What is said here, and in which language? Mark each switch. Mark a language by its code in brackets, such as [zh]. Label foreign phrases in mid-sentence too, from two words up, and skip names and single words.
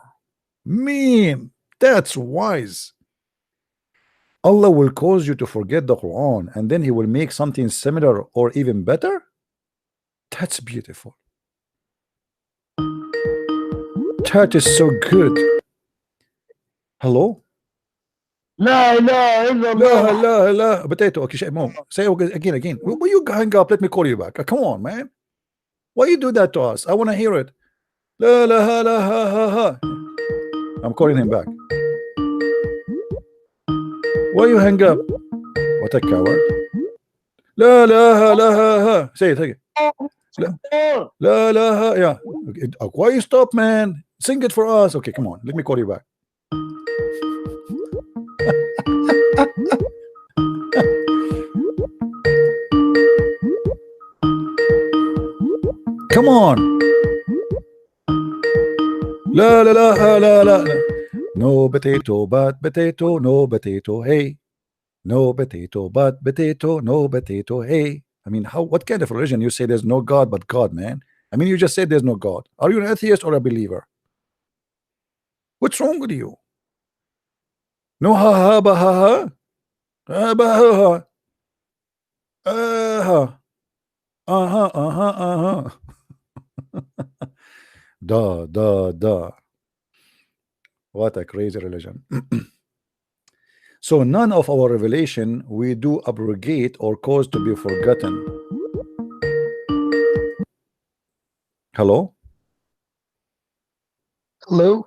[en] Man, that's wise. Allah will cause you to forget the Quran and then he will make something similar or even better. That's beautiful. That is so good. Hello? [ar] La ilaha illallah. [en] La potato. Okay, Mom, say again. Will you hang up? Let me call you back. Come on, man. Why you do that to us? I want to hear it. La ha. I'm calling him back. Why you hang up? What a coward. La ha. Say it again. La, yeah. Okay. Why you stop, man? Sing it for us. Okay, come on. Let me call you back. Come on. La. No potato, but potato, no potato, hey. No potato, but potato, no potato, hey. I mean, what kind of religion you say there's no God but God, man? I mean, you just said there's no God. Are you an atheist or a believer? What's wrong with you? No ha ba ha ba ha. Da. What a crazy religion. So none of our revelation we do abrogate or cause to be forgotten. Hello? Hello.